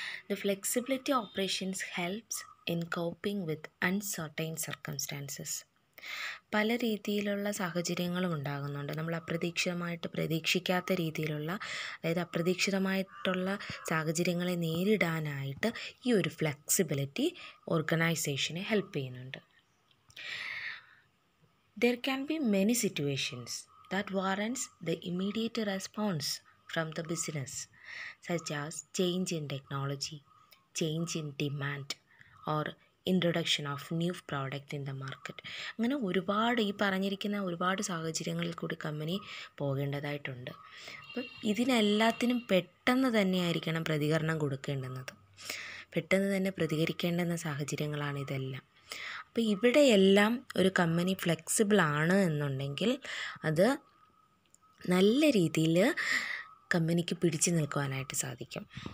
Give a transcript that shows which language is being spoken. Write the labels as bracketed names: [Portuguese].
[English] The flexibility operations helps in coping with uncertain circumstances. [Malayalam] പല രീതിയിലുള്ള സാഹചര്യങ്ങളും ഉണ്ടാകുന്നുണ്ട്. നമ്മൾ പ്രതീക്ഷിക്കാത്ത രീതിയിലുള്ള, അതായത് അപ്രതീക്ഷിതമായിട്ടുള്ള സാഹചര്യങ്ങളെ നേരിടാനായിട്ട് ഈ ഒരു ഫ്ലെക്സിബിലിറ്റി ഓർഗനൈസേഷനെ ഹെൽപ്പ് ചെയ്യുന്നുണ്ട്. [English] There can be many situations that warrants the immediate response from the business, such as change in technology, change in demand, or introduction of new product in the market. [Malayalam] അങ്ങനെ പറഞ്ഞിരിക്കുന്ന ഒരുപാട് സാഹചര്യങ്ങളിൽ കൂടി company പോകേണ്ടതായിട്ടുണ്ട്. അപ്പം ഇതിനെല്ലാത്തിനും പെട്ടെന്ന് തന്നെയായിരിക്കണം പ്രതികരണം കൊടുക്കേണ്ടുന്നത്. പെട്ടെന്ന് തന്നെ പ്രതികരിക്കേണ്ടുന്ന സാഹചര്യങ്ങളാണ് ഇതെല്ലാം. അപ്പോൾ ഇവിടെയെല്ലാം ഒരു കമ്പനി ഫ്ലെക്സിബിൾ ആണ് എന്നുണ്ടെങ്കിൽ അത് നല്ല രീതിയിൽ കമ്പനിക്ക് പിടിച്ചു നിൽക്കുവാനായിട്ട് സാധിക്കും.